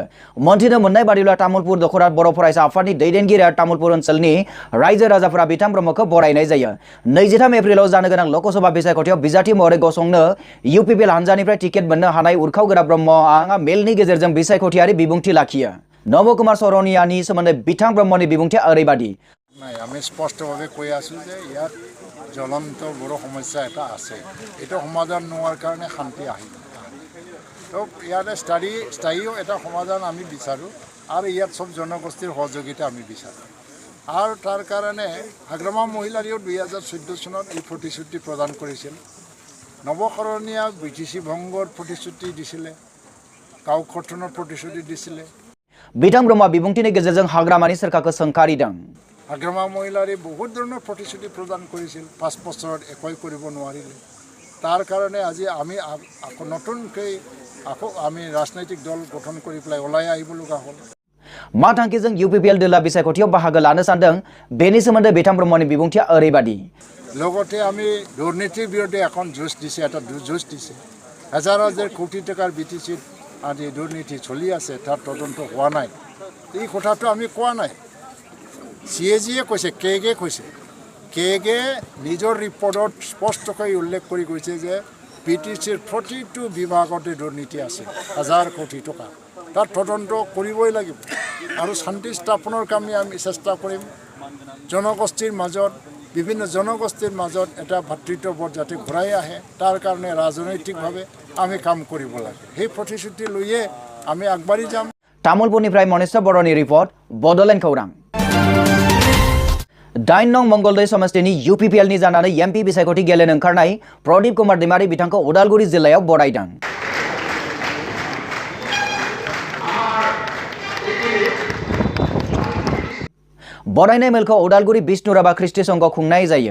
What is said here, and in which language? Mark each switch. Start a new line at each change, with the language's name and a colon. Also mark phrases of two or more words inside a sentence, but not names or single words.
Bodo: मोनथिनो मोननाय बादिब्ला तामुलपुर दखरा बर' फरायसा आफादनि दैदेनगिरि आरो तामुलपुर ओनसोलनि रायजो राजाफोरा बिथां ब्रह्मखौ बरायनाय जायो। 23 एप्रिलाव जानो गोनां लकसभा बिसायख'थियाव बिजाथि महरै गसंनो UPPL हान्जानिफ्राय टिकेट मोननो हानाय उरखावगोरा ब्रह्मआ मेलनि गेजेरजों बिसायख'थियारि बिबुंथि लाखियो। नबकुमार सरनियानि सोमोन्दै बिथां ब्रह्मनि बिबुंथिया ओरैबादि।
Assamese: আমি স্পষ্টভাৱে কৈ আছোঁ যে ইয়াত জ্বলন্ত বড় সমস্যা এটা আছে। এটা সমাধান নোহোৱাৰ কাৰণে শান্তি আহিব। তো ইয়াতে স্থায়ীও এটা সমাধান আমি বিচাৰোঁ আৰু ইয়াত চব জনগোষ্ঠীৰ সহযোগিতা আমি বিচাৰোঁ। আৰু তাৰ কাৰণে হাগ্ৰামা মহিলাৰীও 2014 চনত এই প্ৰতিশ্ৰুতি প্ৰদান কৰিছিল। নৱকৰণীয়া BTC ভংগৰ প্ৰতিশ্ৰুতি দিছিলে, গাঁও গঠনৰ প্ৰতিশ্ৰুতি দিছিলে।
Bodo: बिथां ब्रह्मआ बिबुंथिनि गेजेरजों हाग्रामानि सोरखारखौ सोंखारिदों।
Assamese: হাগ্ৰামা মহিলাৰী বহুত ধৰণৰ প্ৰতিশ্ৰুতি প্ৰদান কৰিছিল 5 বছৰত একোই কৰিব নোৱাৰিলে। তাৰ কাৰণে আজি আমি নতুনকৈ আমি ৰাজনৈতিক দল গঠন কৰি পেলাই ওলাই আহিব লগা হ'ল।
Bodo: मा थांखिजों UPPL दला बिसायख'थियाव बाहागो लानो सानदों बेनि सोमोन्दै बिथां ब्रह्मनि बिबुंथिया ओरैबादि।
Assamese: লগতে আমি দুৰ্নীতিৰ বিৰুদ্ধে এখন যুঁজ দিছে, এটা যুঁজ দিছে। হাজাৰ হাজাৰ কোটি টকাৰ BTC আদি দুৰ্নীতি চলি আছে, তাৰ তদন্ত হোৱা নাই। এই কথাটো আমি কোৱা নাই। CAG-য়ে কৈছে, KG কৈছে। KG নিজৰ ৰিপৰ্টত স্পষ্টকৈ উল্লেখ কৰি কৈছে যে BTCৰ প্ৰতিটো বিভাগতে দুৰ্নীতি আছে, হাজাৰ কোটি টকা। তাৰ তদন্ত কৰিবই লাগিব আৰু শান্তি স্থাপনৰ কামে আমি চেষ্টা কৰিম। জনগোষ্ঠীৰ মাজত বিভিন্ন জনগোষ্ঠীৰ মাজত এটা ভাতৃত্ববোধ যাতে ঘূৰাই আহে তাৰ কাৰণে ৰাজনৈতিকভাৱে আমি কাম কৰিব লাগে। সেই প্ৰতিশ্ৰুতি লৈয়ে আমি আগবাঢ়ি যাম।
Bodo: तामुलपुरनिफ्राय मनेश्वर बर'नि रिपर्ट बड'लेण्ड खौरां। 8 नं मंगलदै समस्तिनि UPPL नि जानानै MP बिसायख'थि गेलेनो ओंखारनाय प्रदीप कुमार दैमारी बिथांखौ उदालगुरि जिल्लायाव बरायदों। बरायनाय मेलखौ उदालगुरि विष्णु राभा ख्रिस्टि संघआव खुंनाय जायो।